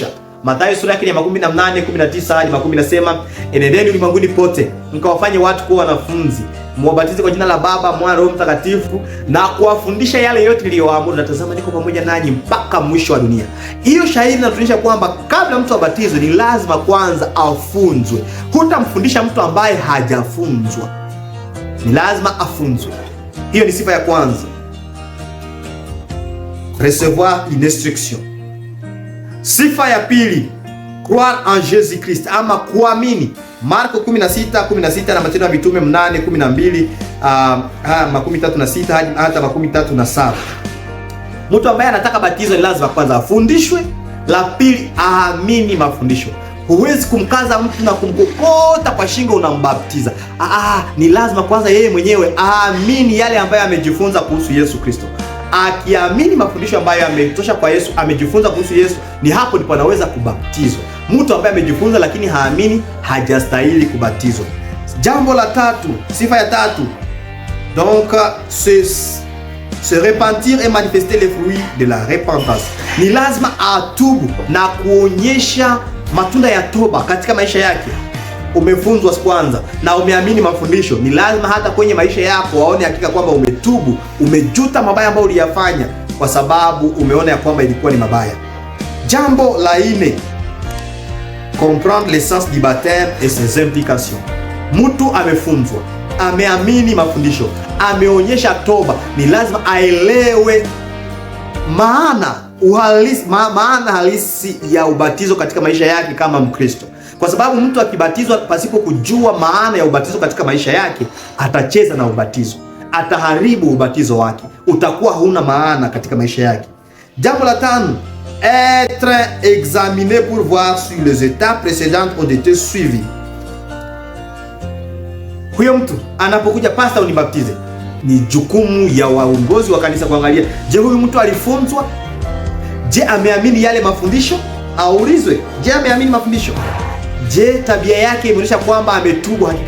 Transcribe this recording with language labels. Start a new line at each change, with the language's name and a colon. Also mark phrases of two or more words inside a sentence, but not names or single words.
Swahili: Mathayo sura yake ya 18:19 hadi 20 nasema, enendeni ulimwenguni pote mkawafanye watu kuwa wanafunzi, mwabatize kwa jina la Baba, Mwana, Roho Mtakatifu na kuwafundisha yale yote niliyowaamuru, na tazama niko pamoja nanyi mpaka mwisho wa dunia. Hiyo shahidi inatuonyesha kwamba kabla mtu abatizwe ni lazima kwanza afunzwe. Hutamfundisha mtu ambaye hajafunzwa. Ni lazima afunzwe. Hiyo ni sifa ya kwanza.
French: Recevoir une instruction.
Swahili: Sifa ya pili,
French: croire en Jésus Christ
Swahili: ama kuamini. Marko 16:16 na Matendo ya Mitume 8:12 36 hadi 37. Mtu ambaye anataka batizo ni lazima kwanza afundishwe, la pili aamini mafundisho. Huwezi kumkaza mtu na kumkokota kwa shingo unambaptiza. Ni lazima kwanza yeye mwenyewe aamini yale ambayo amejifunza kuhusu Yesu Kristo. Akiamini mafundisho ambayo ametosha kwa Yesu, amejifunza kuhusu Yesu, ni hapo ndipo anaweza kubatizwa. Mtu ambaye amejifunza lakini haamini hajastahili kubatizwa. Jambo la tatu, sifa ya tatu,
French: donc se repentir et manifester les fruits de la repentance.
Swahili: Ni lazima atubu na kuonyesha matunda ya toba katika maisha yake. Umefunzwa kwanza na umeamini mafundisho, ni lazima hata kwenye maisha yako waone hakika kwamba umetubu, umejuta mabaya ambayo uliyafanya kwa sababu umeona ya kwamba ilikuwa ni mabaya. Jambo la 4,
French: comprendre l'essence du baptême et ses implications.
Swahili: Mtu amefunzwa, ameamini mafundisho, ameonyesha toba, ni lazima aelewe maana halisi ya ubatizo katika maisha yake kama Mkristo. Kwa sababu mtu akibatizwa pasipo kujua maana ya ubatizo katika maisha yake, atacheza na ubatizo, ataharibu ubatizo wake, utakuwa hauna maana katika maisha yake. Jambo la 5,
French: être examiné pour voir si les étapes précédentes ont été suivies.
Swahili: Huyo mtu anapokuja, pastor unibaptize, ni jukumu ya waongozi wa kanisa kuangalia, je, huyu mtu alifunzwa? Je, ameamini yale mafundisho? Aulizwe, je, ameamini mafundisho? Je, tabia yake imeonyesha kwamba ametubu hakika?